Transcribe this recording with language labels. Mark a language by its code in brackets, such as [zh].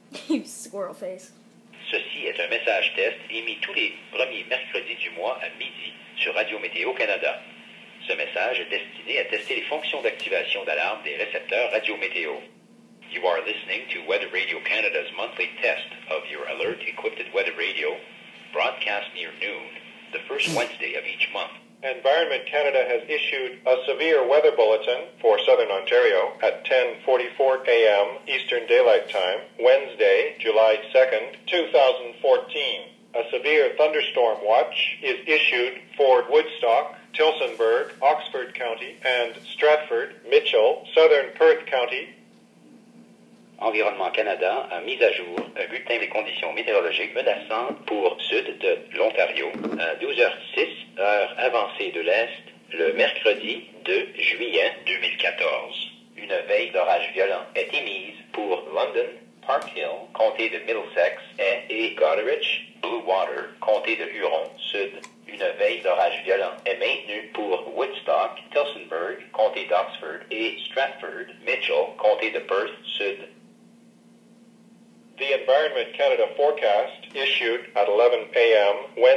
[en] You squirrel face. [fr] Ceci est un message test émis tous les premiers mercredis du mois à midi sur Radio Météo Canada. Ce message est destiné à tester les fonctions d'activation d'alarme des récepteurs Radio Météo. [en] You are listening to Weather Radio Canada's monthly test of your alert-equipped weather radio, broadcast near noon, the first Wednesday of each month. Environment Canada has issued a severe weather bulletin for Southern Ontario at 10:44 a.m. Eastern Daylight Time, Wednesday, July 2nd, 2014. A severe thunderstorm watch is issued for Woodstock, Tillsonburg, Oxford County, and Stratford, Mitchell, Southern Perth County. [fr] Environnement Canada a mis à jour un bulletin des conditions météorologiques menaçantes pour sud de l'Ontario à 12h06, heure avancée de l'Est, le mercredi 2 juillet 2014. Une veille d'orage violent est émise pour London, Park Hill, comté de Middlesex, et Goderich, Blue Water, comté de Huron, sud. Une veille d'orage violent est maintenue pour Woodstock, Tillsonburg, comté d'Oxford, et Stratford, Mitchell, comté de Perth, sud. [en] The Environment Canada forecast issued at 11 a.m. Wednesday.